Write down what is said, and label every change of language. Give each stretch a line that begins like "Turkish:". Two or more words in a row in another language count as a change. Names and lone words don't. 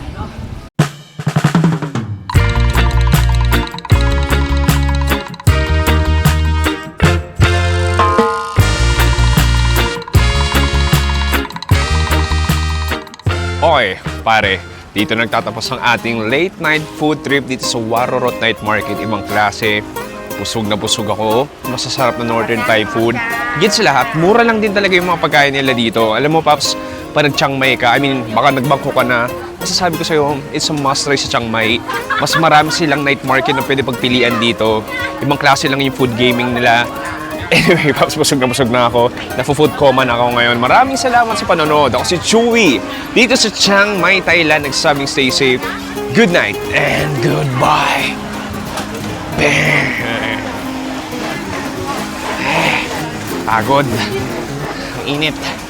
Filipino: Okay, pare. Dito nagtatapos ang ating late night food trip dito sa Warorot Night Market. Ibang klase. Busog na busog ako. Masasarap na Northern Thai food. Higit sa lahat, mura lang din talaga yung mga pagkain nila dito. Alam mo, Paps, pag nag-Chiang Mai ka, baka nagbangko ka na, masasabi ko sa'yo,
English: it's a must try sa Chiang Mai.
Filipino: Mas marami silang night market na pwede pagpilian dito. Ibang klase lang yung
English: food gaming
Filipino: nila. Anyway, Paps, busog na ako. Nafo-
English: food coma
Filipino: na ako ngayon. Maraming salamat sa panonood. Ako si Chewy. Dito sa Chiang Mai, Thailand. Nagsasabing
English: stay safe. Good night and goodbye.
Filipino: Pagod. Ang init.